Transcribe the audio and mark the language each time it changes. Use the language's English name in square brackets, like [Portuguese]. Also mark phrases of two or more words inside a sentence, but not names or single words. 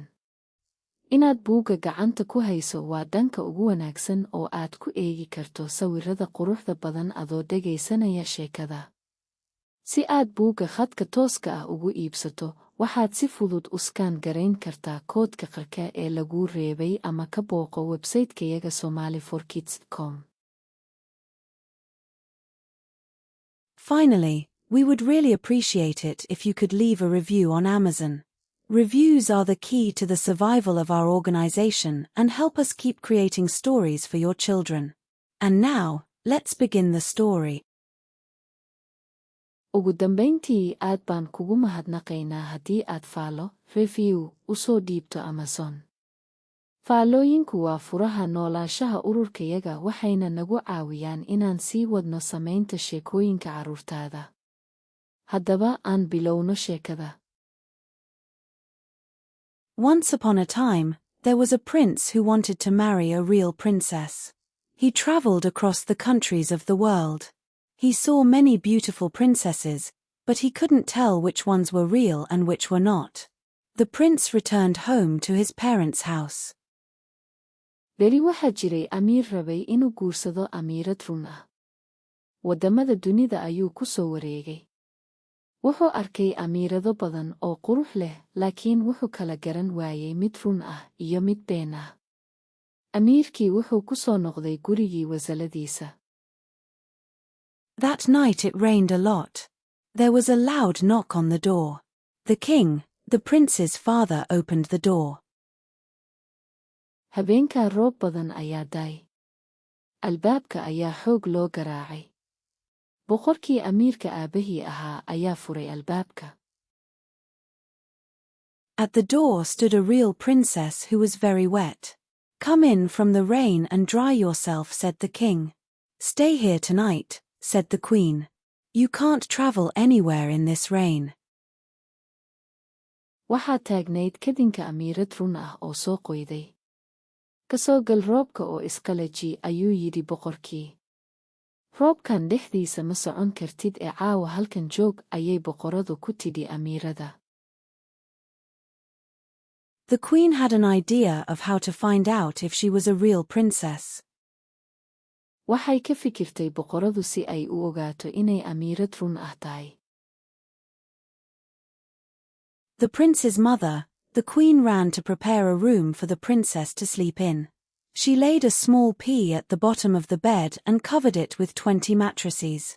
[Somali] Inaad buugga gacanta ku hayso waa dhanka ugu wanaagsan oo aad ku eegi karto sawirrada quruxda badan adoo dhegaysanaya sheekada. Si aad buugga khadka tooska ah ugu iibsato, waxaad si fudud u skaan garayn kartaa koodka qarka ee lagu reebay ama ka booqo website-kayaga somali4kids.com. [English] Finally, we would really appreciate it if you could leave a review on Amazon. Reviews are the key to the survival of our organization and help us keep creating stories for your children. And now, let's begin the story. [Somali] Ugu dambayntii aad baan kugu mahadnaqaynaa haddii aad faalo, review, u soo dhiibto Amazon. Faalooyinku waa furaha noolaanshaha ururkayaga waxayna nagu caawiyaan inaan sii wadno samaynta sheekooyinka carruurtaada. Haddaba aan bilowno sheekada. [English] Once upon a time, there was a prince who wanted to marry a real princess. He traveled across the countries of the world. He saw many beautiful princesses, but he couldn't tell which ones were real and which were not. The prince returned home to his parents' house. [Somali] Beri waxaa jiray amiir rabay inuu guursado amiirad run ah. Waddamada dunida ayuu ku soo wareegay. Wuxuu arkay amiirado badan oo qurux leh, laakiin wuxuu kala garan waayay mid run ah iyo mid been ah. Amiirkii wuxuu ku soo noqday gurigii wasaladiisa. [English] That night it rained a lot. There was a loud knock on the door. The king, the prince's father, opened the door. [Somali] Habeenkaa roob badan ayaa daay. Albaabka ayaa xoog loo garaacay. Boqorkii amiirka aabahii ahaa ayaa furay albaabka. [English] At the door stood a real princess who was very wet. "Come in from the rain and dry yourself," said the king. "Stay here tonight," said the queen. "You can't travel anywhere in this rain." [Somali] Waxaa taagnayd kadinka amiirad run ah oo soo qoyday. Ka soo gal roobka oo isqalaji, ayuu yidhi boqorkii. Roobkan dhexdiisa ma socon kartid ee caawa halkan joog, ayay boqoradu ku tidhi amiirada. [English] The queen had an idea of how to find out if she was a real princess. [Somali] Waxay ka fikirtay boqoradu si ay u ogaato inay amiirad run ah tahay. [English] The prince's mother, the queen, ran to prepare a room for the princess to sleep in. She laid a small pea at the bottom of the bed and covered it with 20 mattresses.